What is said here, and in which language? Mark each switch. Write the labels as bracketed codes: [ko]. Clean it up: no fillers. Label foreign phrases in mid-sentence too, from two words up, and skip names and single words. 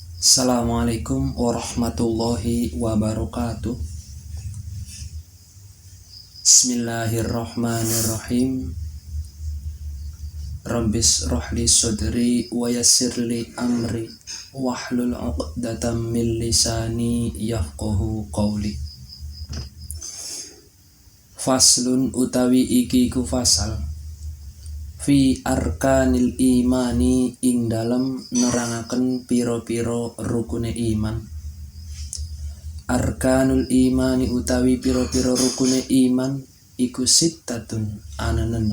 [ar] السلام عليكم ورحمة الله وبركاته. بسم الله الرحمن الرحيم. رب اشرح لي صدري ويسر لي أمري واحلل عقدة من لساني يفقهوا قولي. [jv] Faslun utawi iki ku fasal [ar] في أركان الإيمان [jv] ing dalem nerangaken piro-piro rukune iman. [ar] أركان الإيمان [jv] utawi piro-piro rukune iman iku sittatun ana 6.